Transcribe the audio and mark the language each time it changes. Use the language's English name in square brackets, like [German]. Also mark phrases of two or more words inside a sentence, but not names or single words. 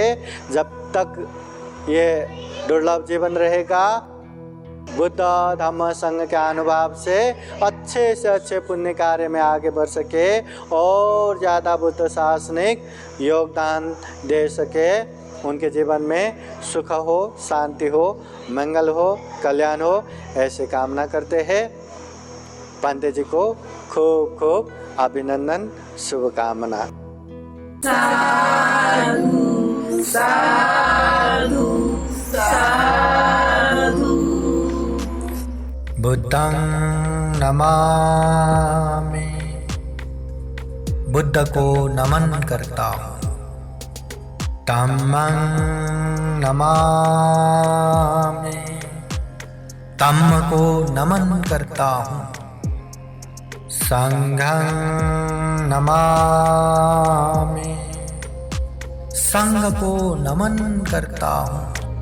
[Hindi] जब तक ये दुर्लभ जीवन रहेगा, बुद्ध धम्म संघ के अनुभव से अच्छे पुण्य कार्य में आगे बढ़ सके और ज़्यादा बुद्ध शासनिक योगदान दे सके. उनके जीवन में सुख हो, शांति हो, मंगल हो, कल्याण हो, ऐसे कामना करते हैं. पंडित जी को खूब खूब अभिनंदन, शुभकामना. [Pali] साधु साधु साधु. बुद्धं नमामि. [Hindi] बुद्ध को नमन करता हूँ. [Pali] धम्मं नमामि. [Hindi] धम्म को नमन करता हूँ. [Pali] संघं नमामि. [Hindi] संघ को नमन करता हूँ.